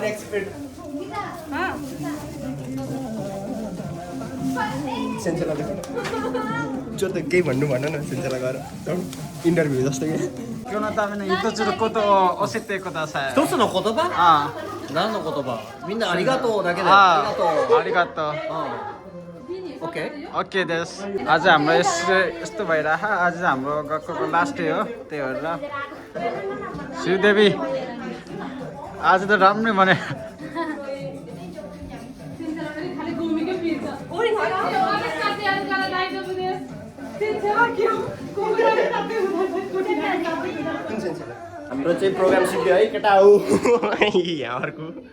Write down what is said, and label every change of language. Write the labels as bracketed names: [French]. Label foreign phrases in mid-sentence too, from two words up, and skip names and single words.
[Nepali] जो त केही भन्नु भन न सेन्चेला गएर इन्टरभ्यू जस्तो कि [Japanese] 今日のために一つのことを教えてください。一つの言葉？あ何の言葉？みんなありがとうだけで。あ、ありがとう。ありがとう。オッケー。 [Nepali] ओके देश आज हाम्रो यस्तो भइरह आज हाम्रो गएको [English] last day [Nepali] हो त्यही भएर श्रीदेवी आज त राम्रै भने हाम्रो चाहिँ प्रोग्राम सिक्यो है केटा हो यहाँ अर्को